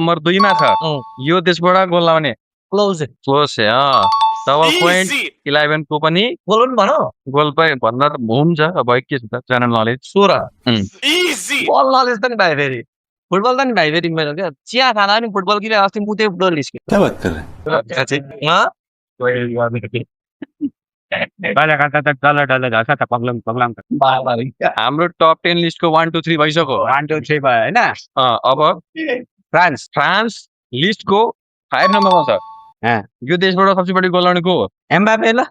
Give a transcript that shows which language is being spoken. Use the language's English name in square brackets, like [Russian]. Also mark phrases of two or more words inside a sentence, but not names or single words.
[Nepali] नम्बर 2 मा छ। यो देशबाट गोल लाउने क्लोज [English] close double point [Nepali] 11 को पनि गोल पनि भन गोल भन्दा त हुन्छ। अब के छ त [English] general knowledge [Nepali] 16 बल नलेज त नि भाइ फेरि फुटबल त नि भाइ फेरि मेरो क्या चिया खाँदा पनि फुटबल किन अस्ति मुते फुटबल निस्क्यो। [Hindi] क्या बात कर रहे हैं? [Nepali] हाम्रो टप 10 लिस्टको 1 2 3 भइसक्यो। 1 2 3 भयो हैन। अब फ्रान्स लिस्टको 5 नम्बरमा छ। यो देशबाट [Hindi] सबसे बढी [Nepali] गोल लाउने को हो? एम्बापे ल